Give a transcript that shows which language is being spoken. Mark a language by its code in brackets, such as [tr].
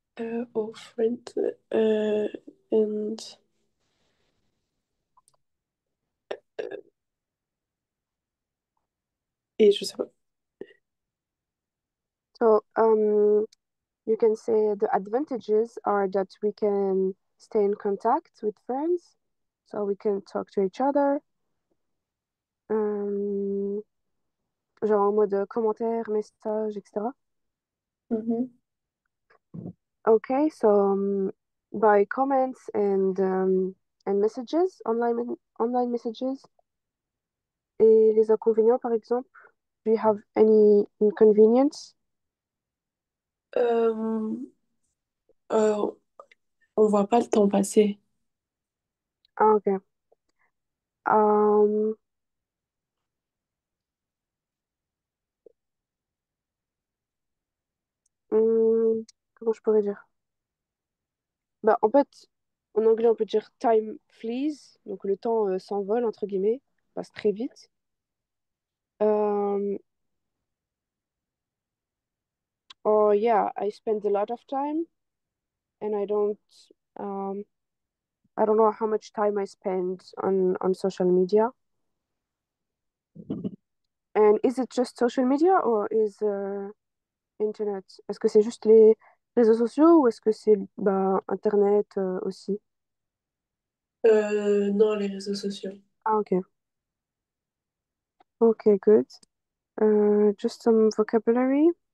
[en] our friend and [fr] et je sais pas. [en] So you can say the advantages are that we can stay in contact with friends, so we can talk to each other, euh, [fr] genre en mode commentaires, messages, etc. Mhm. [en] Okay, so by comments and messages, online messages, [fr] et les inconvénients, par exemple, [en] do you have any inconvenience? [fr] Euh, euh, on voit pas le temps passer. Ah, ok. Um, comment je pourrais dire? Bah, en fait, en anglais, on peut dire [en] time flees, [fr] donc le temps s'envole, entre guillemets, passe très vite. [en] Um, or yeah, I spend a lot of time and um, I don't know how much time I spend on social media. And is it just social media or is internet? [fr] Est-ce que c'est juste les réseaux sociaux ou est-ce que c'est bah, internet aussi? Non, les réseaux sociaux. Ah, ok. [en] Okay, good. Just some vocabulary.